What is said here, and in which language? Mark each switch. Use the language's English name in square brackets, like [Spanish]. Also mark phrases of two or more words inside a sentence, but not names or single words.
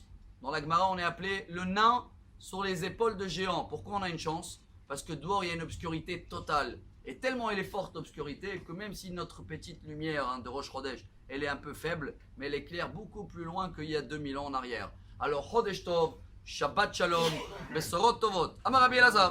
[French] Dans la Gemara, on est appelé le nain sur les épaules de géants. Pourquoi on a une chance? Parce que dehors, il y a une obscurité totale. Et tellement elle est forte l'obscurité que même si notre petite lumière de Rosh Chodesh, elle est un peu faible, mais elle éclaire beaucoup plus loin qu'il y a 2000 ans en arrière. [Hebrew] Alors חודש טוב, שבת שלום, בשורות טובות, אמר רבי אלעזר.